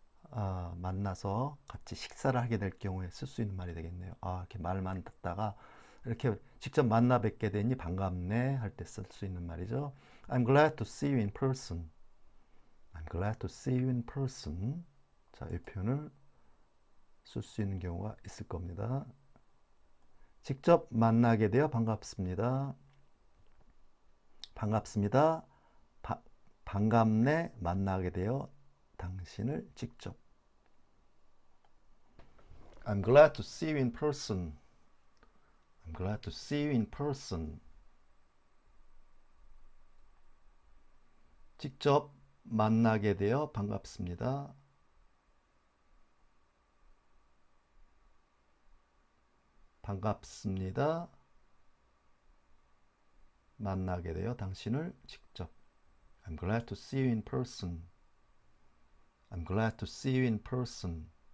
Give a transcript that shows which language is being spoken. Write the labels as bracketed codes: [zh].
[ko] 만나서 같이 식사를 하게 될 경우에 쓸 수 있는 말이 되겠네요. 이렇게 말만 듣다가 이렇게 직접 만나 뵙게 되니 반갑네 할 때 쓸 수 있는 말이죠. [en] I'm glad to see you in person. I'm glad to see you in person. [ko] 자, 이 표현을 쓸 수 있는 경우가 있을 겁니다. 직접 만나게 되어 반갑습니다. 반갑습니다. 반갑네 만나게 되어 당신을 직접. [en] I'm glad to see you in person. I'm glad to see you in person. [ko] 직접 만나게 되어 반갑습니다. 반갑습니다. 만나게 되어 당신을 직접. [en] I'm glad to see you in person. I'm glad to see you in person.